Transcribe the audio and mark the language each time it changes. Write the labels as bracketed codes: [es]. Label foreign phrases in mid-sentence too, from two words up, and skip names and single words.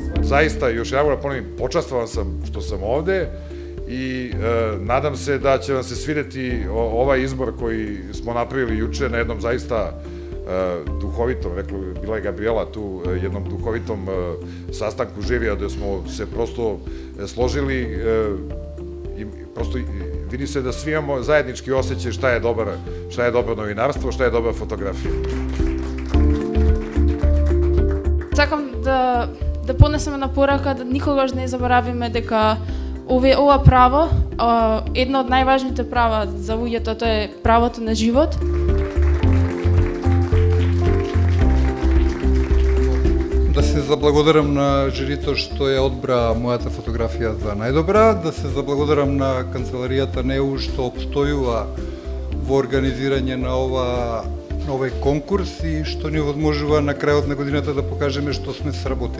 [sr] zaista, još jedan da ponovim, počastvovan sam što sam ovde i nadam se da će vam se svideti ovaj izbor koji smo napravili juče na jednom zaista duhovitom, bila je Gabriela tu, jednom duhovitom sastanku živija, da smo se prosto složili i prosto vidi se da svi imamo zajednički osjećaj šta je dobro novinarstvo, šta je dobra fotografija. [mk] Сакам да понесеме на порака да никогаш не заборавиме дека ова право, едно од најважните права за луѓето, тоа е правото на живот. Да се заблагодарам на жирито што ја одбра мојата фотографија за најдобра, да се заблагодарам на канцеларијата НЕУ што обстојува во организирање на овој конкурс и што ни овозможува на крајот на годината да покажеме што сме сработиле.